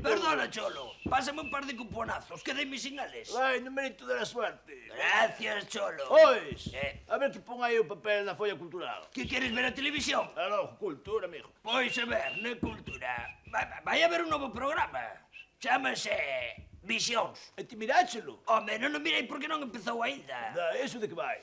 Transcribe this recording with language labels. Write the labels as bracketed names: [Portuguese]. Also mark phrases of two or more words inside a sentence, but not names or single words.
[Spanish] Perdona, Cholo. Pásame un par de cuponazos. Quedéme sin ales. Ai, numerito de la suerte. Gracias, Cholo. [Galician] Ois, Eh. a ver que pon aí o papel na folla cultural. [Spanish] ¿Qué quieres ver a televisión? Aló, cultura, amigo. [Galician] Pois a ver, na cultura. Vai haber un novo programa. Chámase Visións. E ti miráchelo? Home, non o mirei porque non empezou aínda. Da, eso de que vai?